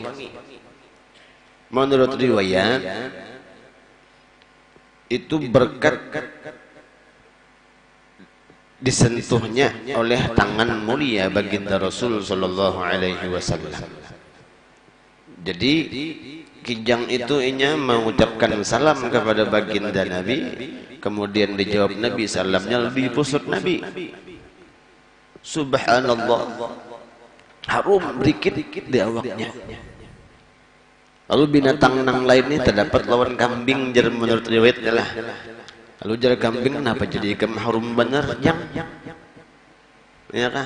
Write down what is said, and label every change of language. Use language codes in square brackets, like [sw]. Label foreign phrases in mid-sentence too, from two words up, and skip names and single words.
[bjn] Menurut riwayat itu berkat disentuhnya oleh tangan mulia baginda Rasul [ar] صلى الله عليه وسلم. [bjn] Jadi kijang itu inya mengucapkan salam kepada baginda Nabi, kemudian dijawab Nabi salamnya lebih pusut Nabi. Subhanallah, harum sedikit di awaknya. Lalu binatang nang lainnya terdapat lawan kambing jar menurut riwayat adalah. Lalu jar kambing kenapa jadi harum bener jang? Ya kan?